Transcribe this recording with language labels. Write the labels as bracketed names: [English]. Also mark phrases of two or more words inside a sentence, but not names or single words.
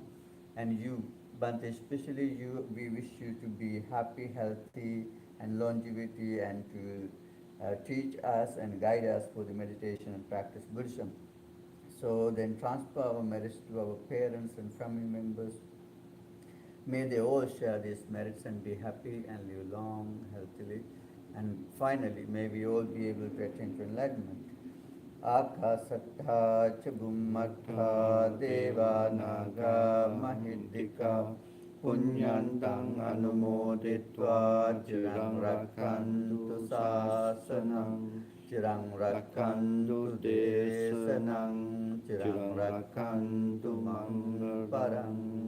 [English] And you, Bhante, especially you, we wish you to be happy, healthy, and longevity, and to teach us and guide us for the meditation and practice Buddhism. So then transfer our merits to our parents and family members. May they all share these merits and be happy and live long, healthily. And finally, may we all be able to attain to enlightenment. [Pali] Akasattha cha bhummatha deva naga mahiddhika punyantang anumoditva chirang rakantu sasanam chirang rakantu desanam chirang rakantu mangal parang